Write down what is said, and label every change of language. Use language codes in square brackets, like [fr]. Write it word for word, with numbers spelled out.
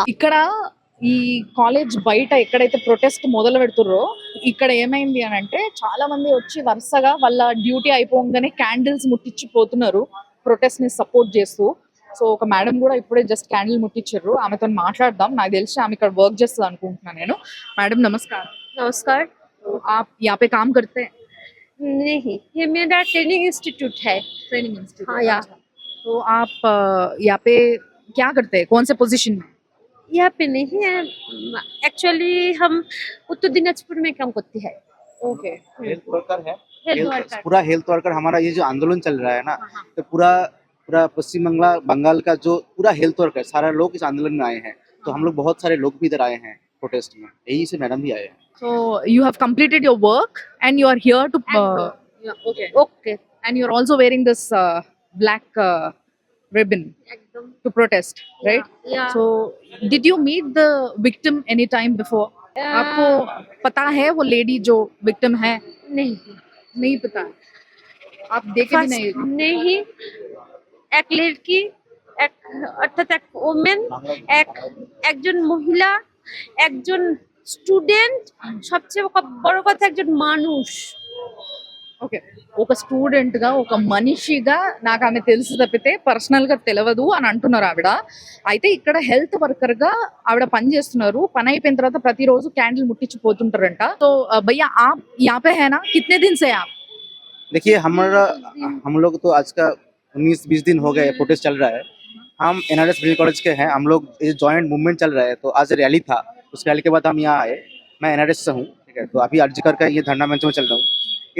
[te] ఇక్కడ ఈ కాలేజ్ బయట ఎక్కడైతే ప్రొటెస్ట్ మొదలు పెడుతుర్రో ఇక్కడ ఏమైంది అని అంటే చాలా మంది వచ్చి వరుసగా వాళ్ళ డ్యూటీ అయిపోగానే క్యాండిల్స్ ముట్టించి పోతున్నారు ప్రొటెస్ట్ ని సపోర్ట్ చేస్తూ. సో ఒక మేడం కూడా ఇప్పుడే జస్ట్ క్యాండిల్ ముట్టించారు, ఆమెతో మాట్లాడదాం. నాకు తెలిసి ఆమె ఇక్కడ వర్క్ చేస్తుంది అనుకుంటున్నాను నేను. మేడం నమస్కారం. [hi] नमस्कार। आप यहाँ पे काम करते हैं? नहीं, ये मेरा ट्रेनिंग इंस्टीट्यूट है। Training institute? हाँ, या। तो आप अ, यहाँ पे क्या करते हैं, कौन से पोजीशन में? यहाँ पे नहीं है, एक्चुअली हम उत्तर दिनाजपुर में काम करती है। [en] okay [hi] हेल्थ वर्कर है, हेल्थ हेल्थ- वर्कर। पूरा हेल्थ वर्कर हमारा ये जो आंदोलन चल रहा है ना, तो पूरा पूरा पश्चिम बंगाल बंगाल का जो पूरा हेल्थ वर्कर सारा लोग इस आंदोलन में आए हैं। तो हम लोग बहुत सारे लोग भी इधर आए हैं प्रोटेस्ट में, यही से मैडम भी आए हैं। [en] So you have completed your work and you are here to. And Uh, yeah, okay. Okay And you are also wearing this uh, black uh, ribbon [hi] एकदम [en] to protest, right? [hi] या। [en] So did you meet the victim any time before? [hi] आपको पता है वो lady जो victim है? नहीं नहीं पता, आप देखे भी नहीं? फर्स्ट नहीं, एक लड़की, [bn] এক অর্থাৎ এক ওমেন, এক একজন মহিলা, একজন স্টুডেন্ট, সবচেয়ে ক- বড় কথা একজন মানুষ। [te] ఓకే, ఒక స్టూడెంట్ గా ఒక మనిషిగా నాకు ఆమె తెలుసు తప్పితే పర్సనల్ గా తెలియదు అని అంటున్నారు ఆవిడ. అయితే ఇక్కడ హెల్త్ వర్కర్ గా ఆవిడ పని చేస్తున్నారు. పని అయిపోయిన తర్వాత ప్రతిరోజు క్యాండిల్ ముట్టించి పోతుంటారంట. [hi] సో భయ్యా ఆప్ యాపే హేనా కిత్నే దిన్ సే ఆప్? देखिए हमारा हम लोग तो आज का उन्नीस बीस दिन हो गए प्रोटेस्ट चल रहा है। हम एन आर एस कॉलेज के हैं, हम लोग ये जॉइंट मूवमेंट चल रहा है। तो आज रैली था, उस रैली के बाद हम यहाँ आए। मैं एन आर एस से हूँ, ठीक है। तो अभी अर्जीकर का ये धरना मंच में चल रहा हूँ।